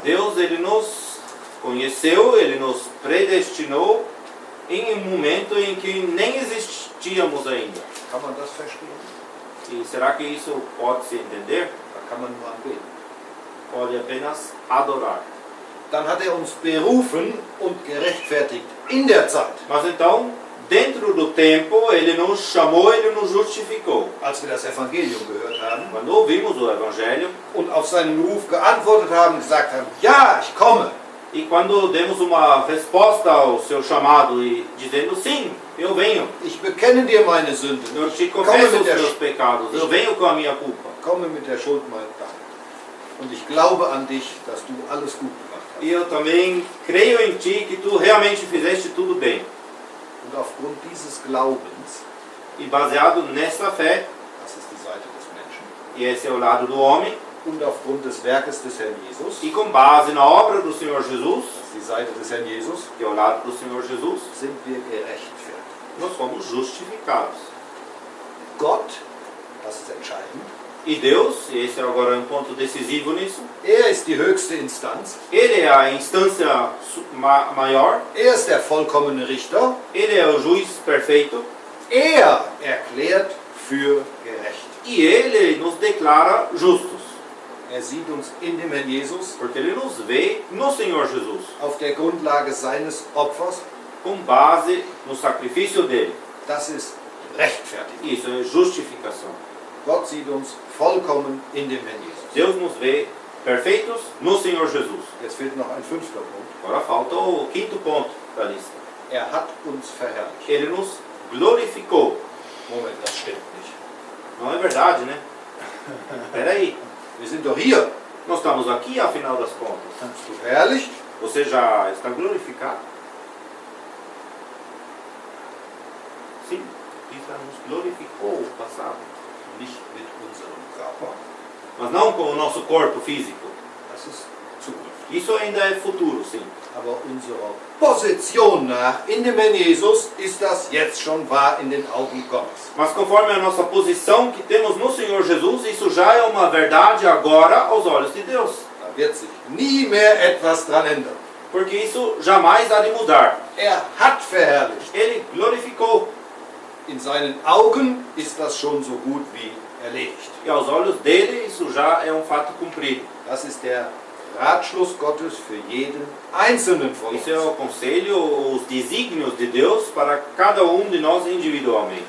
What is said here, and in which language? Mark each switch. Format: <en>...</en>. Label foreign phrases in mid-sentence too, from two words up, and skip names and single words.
<pt>Deus, ele nos conheceu, ele nos predestinou em um momento em que nem existíamos ainda.</pt> <de>Kann man das verstehen?</de> <pt>E será que isso pode se entender?</pt> <de>Da kann man nur anbeten.</de> <pt>Pode apenas adorar.</pt> <de>Dann hat er uns berufen und gerechtfertigt in der Zeit.</de> <pt>Mas então, dentro do tempo, ele nos chamou, ele nos justificou.</pt> <de>Als wir das Evangelium gehört haben</de> <pt>Quando ouvimos o Evangelho</pt> <de>und auf seinen Ruf geantwortet haben, gesagt haben, ja, ich komme,</de> <pt>e quando demos uma resposta ao seu chamado e dizendo sim, eu venho,</pt> <de>ich bekenne dir meine Sünden,</de> <pt>eu te</pt> <de>ich komme</de> <pt>confesso</pt> <de>mit</de> <pt>os</pt> <de>der,</de> <pt>meus pecados, eu venho com a minha culpa.</pt> <de>komme mit der Schuld meiner Dank. Und ich glaube an dich, dass du alles gut gemacht hast.</de> <pt>E eu também creio em ti que tu realmente fizeste tudo bem.</pt> <de>Und aufgrund dieses Glaubens,</de> <pt>E baseado nessa fé,</pt> <de>das ist die Seite des Menschen,</de> <pt>e esse é o lado do homem,</pt> <de>und aufgrund des Werkes des Herrn Jesus,</de> <pt>e com base na obra do Senhor Jesus,</pt> <de>das ist die Seite des Herrn Jesus,</de> <pt>que é o lado do Senhor Jesus,</pt> <de>sind wir gerechtfertigt.</de> <pt>nós fomos justificados.</pt> <de>Gott, das ist entscheidend,</de> <pt>E Deus, e esse é agora um ponto decisivo nisso,</pt> <de>ist die höchste Instanz,</de> <pt>Ele é a instância maior,</pt> <de>ist der vollkommene Richter,</de> <pt>Ele é o juiz perfeito,</pt> <de>erklärt für gerecht.</de> <pt>e Ele nos declara justos,</pt> <de>Sieht uns in dem Herrn Jesus</de> <pt>porque Ele nos vê no Senhor Jesus,</pt> <de>auf der Grundlage seines Opfers,</de> <pt>com base no sacrifício dele.</pt> <de>das ist Rechtfertigung.</de> <pt>Isso é justificação.</pt> <de>Gott sieht uns vollkommen in dem Herrn Jesus.</de> <pt>Deus nos vê perfeitos no Senhor Jesus.</pt> <de>Jetzt fehlt noch ein 5. Punkt.</de> <pt>Agora falta o quinto ponto da lista.</pt> <de>Er hat uns verherrlicht.</de> <pt>Ele nos glorificou.</pt> <de>Moment, das stimmt nicht.</de> <pt>Não é verdade, né? Peraí,</pt> <de>Wir sind doch hier.</de> <pt>nós estamos aqui afinal das contas.</pt> <de>Bist du verherrlicht?</de> <pt>Você já está glorificado? Sim, Cristo nos glorificou no passado.</pt> <de>Nicht mit unserem Körper.</de> <pt>Mas não com o nosso corpo físico.</pt> <de>Das ist Zukunft.</de> <pt>Isso ainda é futuro, sim.</pt> <de>Aber unserer Position nach in dem Herrn Jesus ist das jetzt schon wahr in den Augen Gottes.</de> <pt>Mas conforme a nossa posição que temos no Senhor Jesus, isso já é uma verdade agora aos olhos de Deus.</pt> <de>Da wird sich nie mehr etwas dran ändern.</de> <pt>Porque isso jamais há de mudar.</pt> <de>Er hat verherrlicht.</de> <pt>Ele glorificou.</pt> <de>In seinen Augen ist das schon so gut wie erledigt.</de> <pt>E aos olhos dele, isso já é um fato cumprido.</pt> <de>Das ist der Ratschluss Gottes für jeden Einzelnen von uns.</de> <pt>Isso é o conselho, os desígnios de Deus para cada de nós individualmente.</pt>